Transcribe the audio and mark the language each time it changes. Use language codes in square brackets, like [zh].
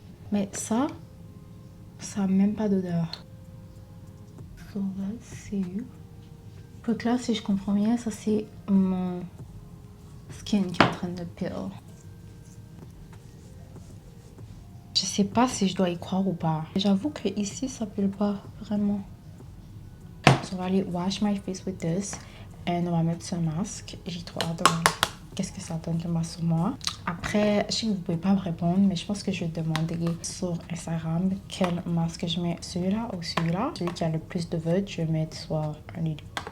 [fr] Mais ça a même pas d'odeur. [en] So let's see. [fr] Donc là, si je comprends bien, ça c'est mon skin qui est en train de peel. Je sais pas si je dois y croire ou pas. J'avoue que ici ça pèle pas vraiment. So, on va aller [en] wash my face with this. [fr] Et on va mettre ce masque. J'ai trop hâte de voir qu'est-ce que ça donne le masque sur moi. Après, je sais que vous pouvez pas me répondre, mais je pense que je vais demander sur Instagram quel masque je mets. Celui-là ou celui-là. Celui qui a le plus de votes, je vais mettre soit un des deux.